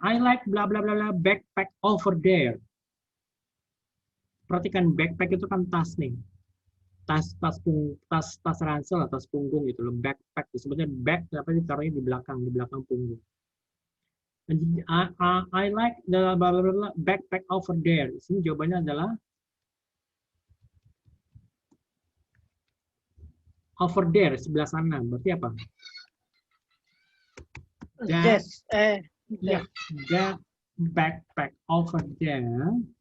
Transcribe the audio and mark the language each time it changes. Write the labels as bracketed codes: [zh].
[en] I like bla bla bla bla backpack over there. [id] Perhatikan backpack itu kan tas nih. Tas ransel atau tas punggung gitu loh. Backpack sebetulnya back apa ditaruhnya di belakang punggung. [en] I like the bla bla bla backpack over there. [id] Di sini jawabannya adalah [en] over there, [id] sebelah sana. Berarti apa? [en] That, yeah, that backpack over there.